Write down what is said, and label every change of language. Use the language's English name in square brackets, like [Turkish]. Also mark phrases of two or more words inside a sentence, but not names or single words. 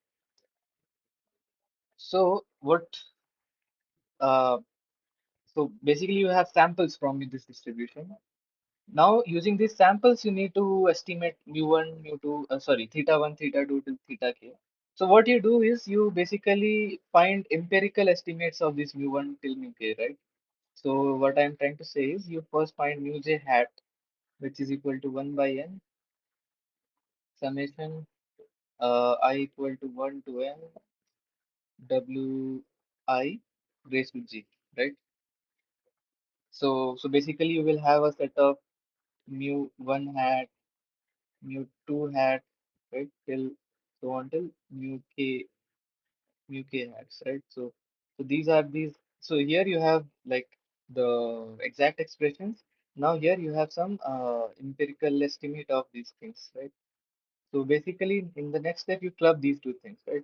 [English] So uh, so basically you have samples from this distribution. Now using these samples, you need to estimate mu1, mu2, sorry, theta 1, theta 2 till theta k. So what you do is you basically find empirical estimates of this mu1 till mu k, right? So what I'm trying to say is you first find mu j hat, which is equal to 1 by n summation I equal to 1 to n w I raised to g, right? So basically you will have a set of mu1 hat, mu2 hat, right, till so until mu k hats, right? So these are these. So here you have like the exact expressions. Now here you have some empirical estimate of these things, right? So basically in the next step you club these two things, right?